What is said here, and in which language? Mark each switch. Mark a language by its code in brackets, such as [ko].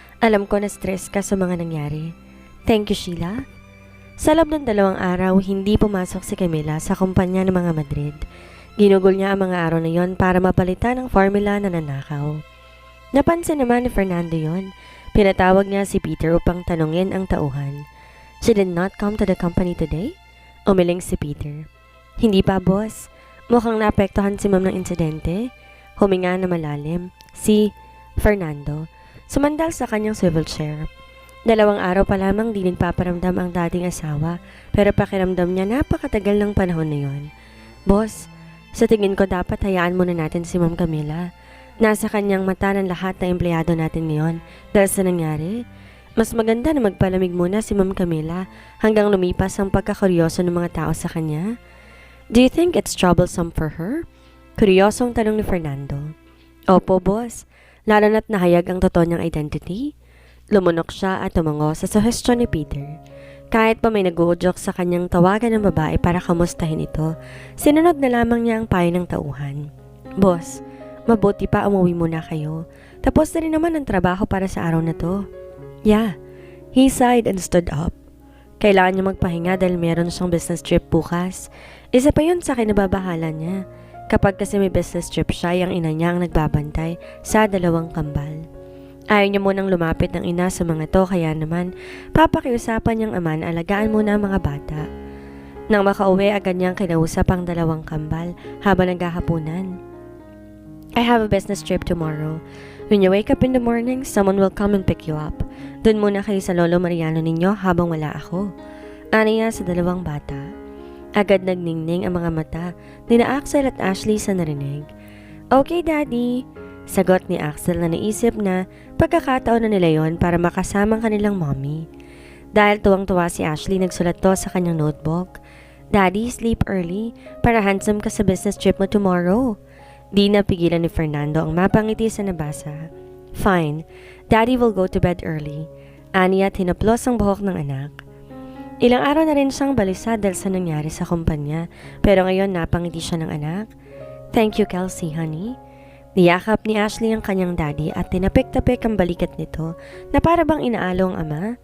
[tl] Alam ko na stress ka sa mga nangyari. [en] Thank you, [tl] Sheila. Sa loob ng 2 araw, hindi pumasok si Camila sa kumpanya ng mga Madrid. Ginugol niya ang mga araw na yon para mapalitan ang formula na nanakaw. Napansin naman ni Fernando yon. Pinatawag niya si Peter upang tanungin ang tauhan. [en] She did not come to the company today? [tl] Umiling si Peter. Hindi pa, boss. Mukhang naapektuhan si ma'am ng insidente. Huminga na malalim. Si Fernando. Sumandal sa kanyang swivel chair. 2 araw pa lamang di nagpaparamdam ang dating asawa, pero pakiramdam niya napakatagal ng panahon na yon. Boss, sa tingin ko dapat hayaan muna natin si Ma'am Camila. Nasa kanyang mata ng lahat ng empleyado natin ngayon dahil sa nangyari. Mas maganda na magpalamig muna si Ma'am Camila hanggang lumipas ang pagkakuryoso ng mga tao sa kanya. [en] Do you think it's troublesome for her? [tl] Kuryosong tanong ni Fernando. Opo, boss. Lalo na't nahayag ang totoo niyang identity. Lumunok siya at tumango sa suhestyon ni Peter. Kahit pa may nag-uudyok sa kanyang tawagan ng babae para kamustahin ito, sinunod na lamang niya ang payo ng tauhan. Boss, mabuti pa umuwi muna kayo. Tapos na rin naman ang trabaho para sa araw na to. [en] Yeah, he sighed and stood up. [tl] Kailangan niya magpahinga dahil meron siyang business trip bukas. Isa pa yun sa kinababahala niya. Kapag kasi may business trip siya, yung ina niya ang nagbabantay sa 2 kambal. Ayaw niya munang lumapit ng ina sa mga to kaya naman papakiusapan niyang ama na alagaan muna ang mga bata. Nang makauwi, agad niyang kinausap ang 2 kambal habang naghahapunan. [en] I have a business trip tomorrow. When you wake up in the morning, someone will come and pick you up. [tl] Doon muna kayo sa Lolo Mariano ninyo habang wala ako. Aniya sa 2 bata. Agad nagningning ang mga mata ni na Axel at Ashley sa narinig. Okay, Daddy. Sagot ni Axel na naisip na pagkakataon na nila yon para makasama ang kanilang mommy. Dahil tuwang-tuwa si Ashley, nagsulat to sa kanyang notebook. [en] Daddy, sleep early [tl] para handsome ka sa business trip mo [en] tomorrow. [tl] Di napigilan ni Fernando ang mapangiti sa nabasa. [en] Fine, Daddy will go to bed early. [tl] Aniya at hinaplos ang buhok ng anak. Ilang araw na rin siyang balisa dahil sa nangyari sa kumpanya, pero ngayon napangiti siya ng anak. [en] Thank you, [tl] Kelsey, honey. Niyakap ni Ashley ang kanyang daddy at tinapik-tapik ang balikat nito na para bang inaalo ang ama.